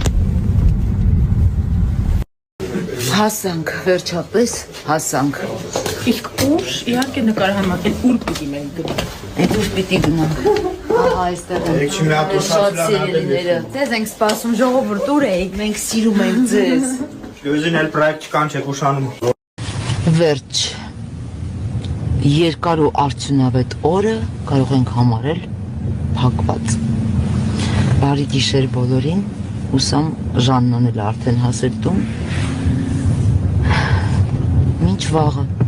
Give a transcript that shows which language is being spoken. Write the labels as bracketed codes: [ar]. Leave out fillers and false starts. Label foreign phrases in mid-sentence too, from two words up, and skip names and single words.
[hy] Հասանք, վերջապես հասանք։ Իսկ ուր իհարկե նկարահանման ուր պիտի մենք գնանք։ Այդ ուր պիտի գնանք։ Ահա այստեղ են։ Շատ սիրելիները։ Ձեզ ենք սպասում ժողովուրդ, ուր եք։ Մենք սիրում ենք ձեզ։ Özün el proyekt çıkan çek uşanım. Վերջ երկար ու արդյունավետ օրը կարող ենք համարել փակված։ Բարի գիշեր բոլորին, ուսամ Ժաննան էլ արդեն հասել տուն։ Մինչ վաղը։